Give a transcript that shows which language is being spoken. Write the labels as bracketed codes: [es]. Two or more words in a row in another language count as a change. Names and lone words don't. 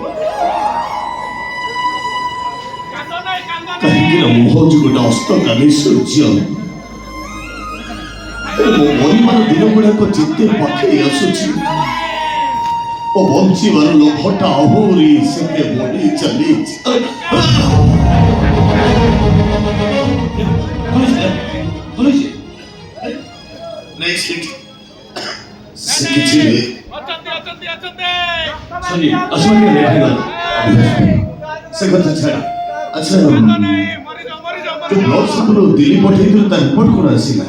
[or] କାହିଁକି ନା ମୁଁ ହଉଛି ଗୋଟେ ଅସ୍ତକାମୀ ସୂର୍ଯ୍ୟ ମୋ ପରିବାର ଦିନ ଗୁଡ଼ାକ ଯେତେ ପାଖେଇ ଆସୁଛି ଓ ବଞ୍ଚିବାର ଲୋଭଟା ଆହୁରି ସେତେ ବଢ଼ି ଚାଲିଛି ନାଇଁ ସେ କିଛି ନୁହେଁ अचंदे ଅସମ୍ମାନ ସେ କଥା ଛାଡ଼ ଆଚ୍ଛା [hi] नहीं मरी जाओ [or] ତୁ [en] blood sample [or] ଦିଲ୍ଲୀ ପଠେଇଥିଲୁ ତା ରିପୋର୍ଟ କ'ଣ ଆସିଲା